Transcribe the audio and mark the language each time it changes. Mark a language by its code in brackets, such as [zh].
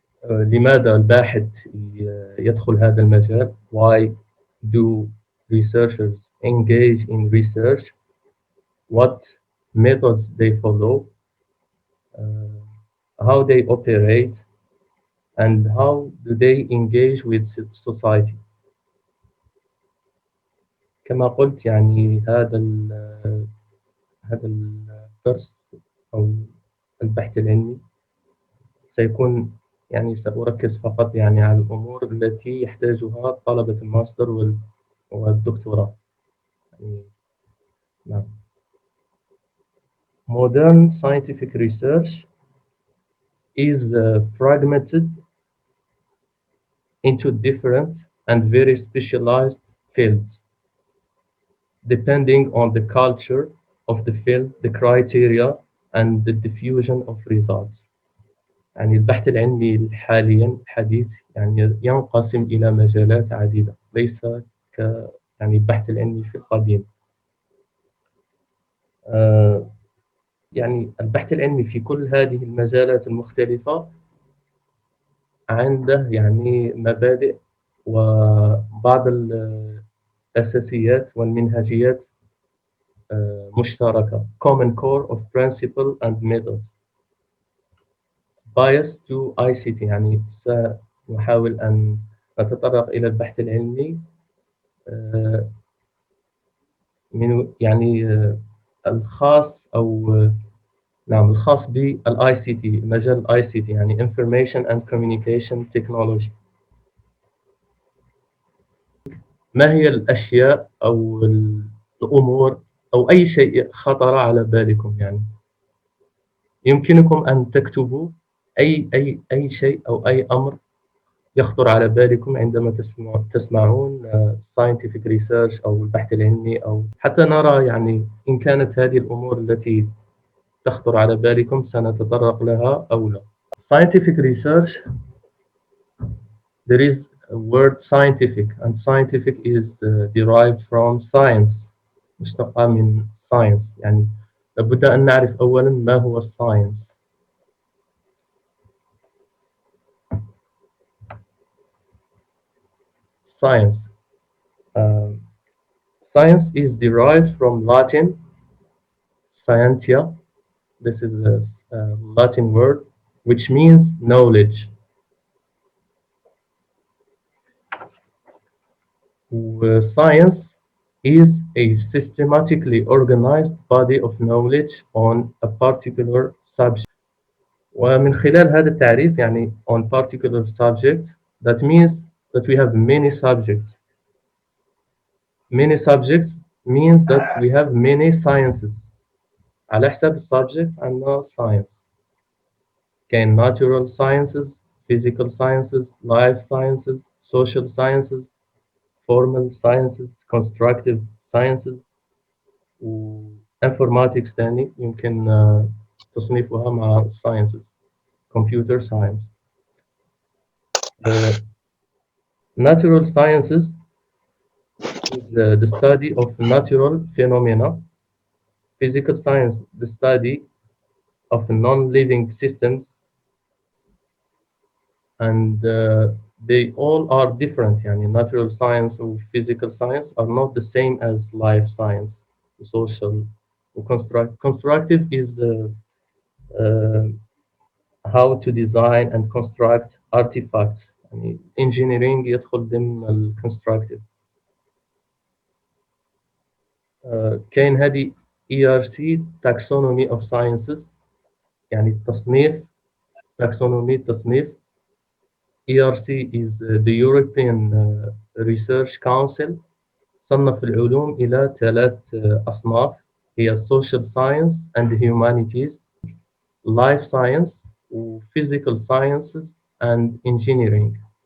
[ar] لماذا الباحث يدخل هذا المجال؟ [en] Why do researchers engage in research? What methods they follow? How they operate? And how do they engage with society؟ [ar] كما قلت يعني هذا الدرس أو البحث العلمي سيكون يعني سأركز فقط يعني على الأمور التي يحتاجها طلبة الماستر والدكتوراه يعني. نعم. [en] Modern scientific research is fragmented into different and very specialized fields depending on the culture of the field, the criteria and the diffusion of results. [ar] يعني البحث العلمي حاليا حديث يعني ينقسم إلى مجالات عديدة، ليس يعني البحث العلمي في القديم. يعني البحث العلمي في كل هذه المجالات المختلفة عنده يعني مبادئ وبعض الأساسيات والمنهجيات مشتركة. [en] common core of principle and method. bias to ICT، [ar] يعني سنحاول أن نتطرق إلى البحث العلمي من يعني الخاص أو نعم الخاص بالاي سي تي، مجال الاي سي تي يعني [en] Information and Communication Technology. [ar] ما هي الأشياء أو الأمور أو أي شيء خطر على بالكم؟ يعني يمكنكم أن تكتبوا أي شيء أو أي أمر يخطر على بالكم عندما تسمعون scientific research أو البحث العلمي، أو حتى نرى يعني إن كانت هذه الأمور التي تخطر على بالكم سنتطرق لها أو لا. [en] Scientific research, there is a word scientific, and scientific is derived from science، [ar] مشتقة من [en] science. [ar] يعني لابد أن نعرف أولا ما هو science. [en] Science. Science is derived from Latin scientia. This is a Latin word which means knowledge. Science is a systematically organized body of knowledge on a particular subject. [ar] ومن خلال هذا التعريف يعني [en] on particular subject, that means that we have many subjects. Many subjects means that we have many sciences. [ar] على حسب السبجكت عندنا science. [en] كاين natural sciences, physical sciences, life sciences, social sciences, formal sciences, constructive sciences و informatics [ar] تاني يمكن تصنيفها مع [en] sciences. Computer science. Uh, natural sciences is the study of natural phenomena. Physical science, the study of non-living systems, and they all are different. يعني natural science or physical science are not the same as life science, social. Constructive is uh, how to design and construct artifacts. [ar] يعني engineering يدخل ضمن ال constructive. [en] كاين هذه ERC taxonomy of sciences [ar] يعني التصنيف تصنيف [en] ERC is the European Research Council [ar] صنف العلوم إلى ثلاث أصناف هي [en] social science and humanities, life science و physical sciences and engineering.